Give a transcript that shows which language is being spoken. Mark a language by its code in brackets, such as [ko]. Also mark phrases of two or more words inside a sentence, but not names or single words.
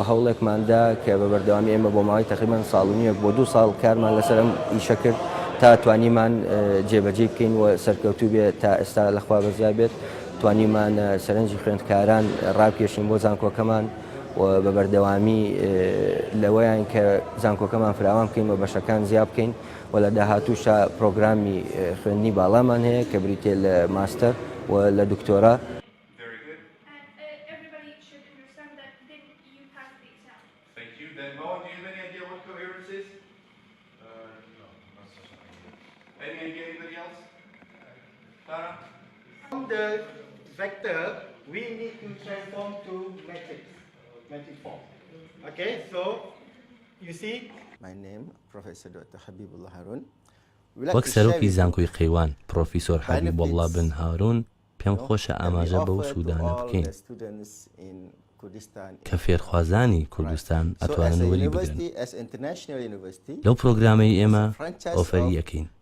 [ckb] هەوڵێکماندا کە بە بەردەوامی ئێمە بۆ ماوەی تقریباً ساڵ و نیوەک بۆ 2 ساڵ کارمان لەسەر ئەم ئیشە کرد تا توانیمان جێبەجێ بکەین و سەرکەوتوو بێت تا ئێستا لەخوا بەزیا بێت توانیمان سەرنجی خوێندکاران ڕابکێشین بۆ زانکۆکەمان و بە بەردەوامی لەوەیان کە زانکۆکەمان فراوان بکەین و بەشەکان زیاد بکەین و لە داهاتووشە پرۆگرامی خوێندنی باڵامان هەیە کە بریتێ لە ماستەر و لە دکتۆرا. [en] The vector we need to transform to matrix form. Okay, so you see. My name Professor Dr. Habibullah Harun. [ckb] وەک سەرۆکی زانکۆی قەیوان پرۆفیسۆر حەبیبوڵڵا بن هارون پێم خۆشە ئاماژە بەو سوودانە بکەین کە فێرخوازانی کوردستان ئەتوانن وەری بگرن. لەو پرۆگرامەی ئێمە ئۆفەری یەکەین.